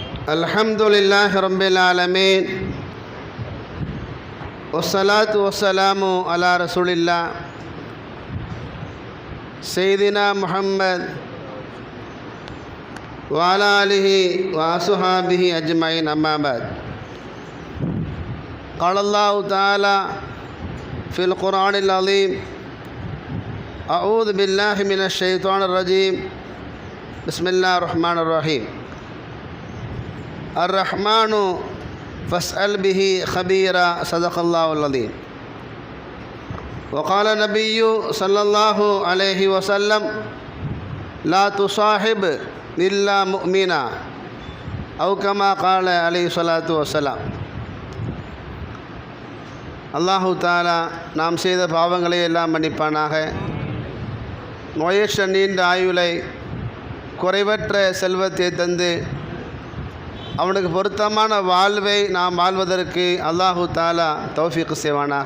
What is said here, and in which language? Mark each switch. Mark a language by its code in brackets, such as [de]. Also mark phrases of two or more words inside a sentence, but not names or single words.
[ar] الحمد لله رب العالمين والصلاة والسلام على رسول الله سيدنا محمد وعلى آله وأصحابه أجمعين أما بعد. قال الله تعالى في القرآن العظيم أعوذ بالله من الشيطان الرجيم بسم الله الرحمن الرحيم الرحمن فاسأل به خبيرا صدق الله العظيم. وقال النبي صلى الله عليه وسلم لا تصاحب إلا مؤمنا أو كما قال عليه الصلاة والسلام. الله تعالى [ta] நாம் செய்த பாவங்களை எல்லாம் மன்னிப்பானாக. நோயற்ற நீண்ட ஆயுளை குறைவற்ற செல்வத்தை தந்து அவனுக்கு பொருத்தமான வாழ்வை நாம் வாழ்வதற்கு [ar] الله تعالى [ta] தௌஃபீக் செய்வானாக.